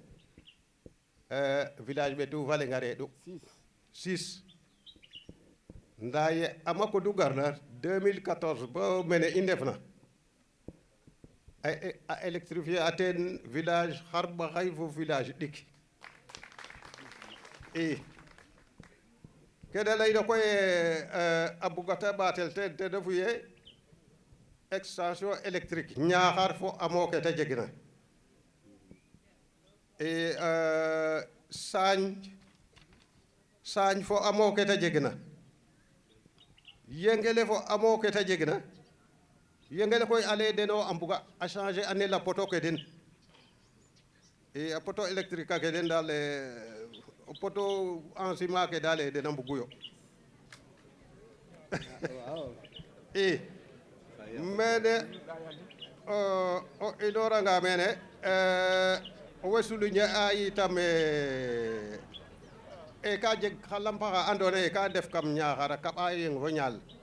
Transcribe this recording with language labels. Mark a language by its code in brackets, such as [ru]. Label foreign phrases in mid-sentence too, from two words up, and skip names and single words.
[srr] village ɓetu Vallée reeɗu 6 ndaa ye ama kodu garna 2014 bo mene i ndefna a électrifier a teen village xarɓaxay fo village ɗik i ke da layna koy a bugata ɓaatel ten te refu ye [fr] extension électrique [srr] Niakhar fo amo ke ta jegna e Sagne fo amo ke ta jegna Yengele fo amo ke ta jegna Yengele koy ale deno a mbuga a changer ane la poto ke den e a poto électrique ke den dal o poto [fr] en ciment [srr] ke dal den a mbugu yo e mene o inoranga mene o we souligner a itam e ka jeg xa lampaxa andoona yee ka ndef kam Niakhar a kaɓa yeng fo ñaal